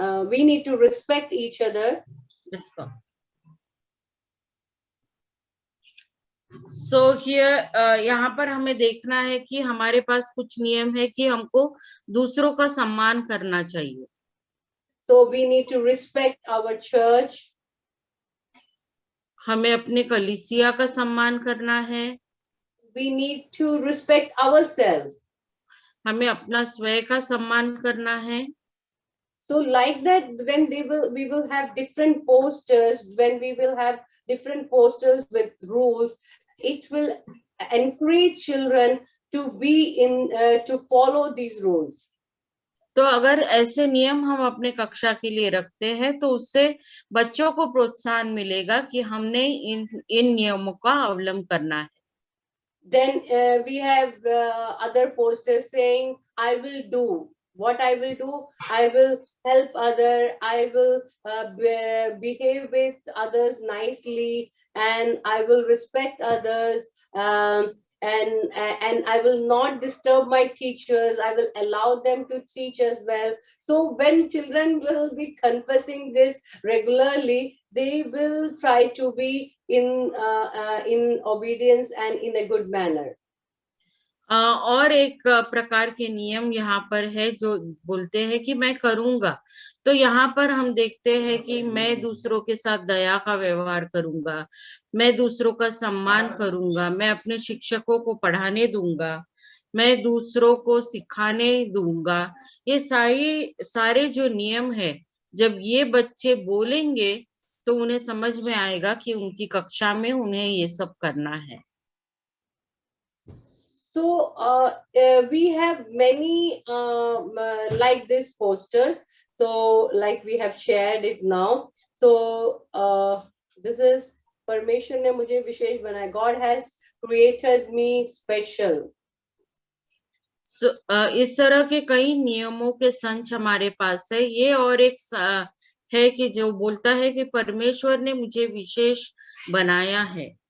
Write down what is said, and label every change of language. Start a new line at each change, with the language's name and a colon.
English: We need to respect each other. So here
Hindi: यहाँ पर हमें देखना है कि हमारे पास कुछ नियम है कि हमको दूसरों का सम्मान करना चाहिए।
English: So we need to respect our church.
Hindi: हमें अपने कलीसिया का सम्मान करना है।
English: We need to respect ourselves.
Hindi: हमें अपना स्वयं का सम्मान करना है।
English: So like that, when we will have different posters, when we will have different posters with rules, it will encourage children to be to follow these rules.
Hindi: तो अगर ऐसे नियम हम अपने कक्षा के लिए रखते हैं तो उससे बच्चों को प्रोत्साहन मिलेगा कि हमने इन नियमों का अवलंबन करना है।
English: Then we have other posters saying, I will do. What I will do, I will help other, I will behave with others nicely, and I will respect others, and I will not disturb my teachers. I will allow them to teach as well. So when children will be confessing this regularly, they will try to be in obedience and in a good manner.
Hindi: और एक प्रकार के नियम यहाँ पर है जो बोलते हैं कि मैं करूंगा। तो यहाँ पर हम देखते हैं कि मैं दूसरों के साथ दया का व्यवहार करूंगा, मैं दूसरों का सम्मान करूंगा, मैं अपने शिक्षकों को पढ़ाने दूंगा, मैं दूसरों को सिखाने दूंगा। ये सारे जो नियम है, जब ये बच्चे बोलेंगे तो उन्हें समझ में आएगा कि उनकी कक्षा में उन्हें ये सब करना है।
English: So we have many like these posters. So like we have shared it now. So this is
Hindi: परमेश्वर ने मुझे विशेष बनाया.
English: God has created me special.
Hindi: So, इस तरह के कई नियमों के संच हमारे पास है। ये और एक है कि जो बोलता है कि परमेश्वर ने मुझे विशेष बनाया है।